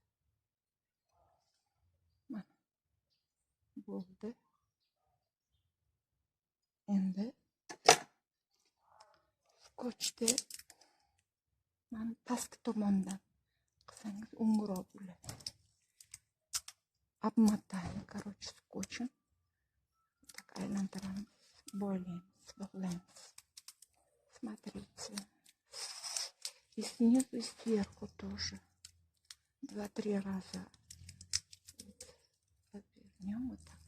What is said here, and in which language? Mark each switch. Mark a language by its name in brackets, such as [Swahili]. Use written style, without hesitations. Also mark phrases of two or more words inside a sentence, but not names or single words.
[Uzbek] Mana bo'ldi. Endi skochda mana pastki tomondan qilsangiz o'ngroq bo'ladi. [Russian] Обмотаем, короче, скотчем. [Uzbek] Так aylantiramiz, boylaymiz, bog'laymiz. [Russian] Смотрите. И снизу, и сверху тоже. 2-3 раза. Повернем вот так.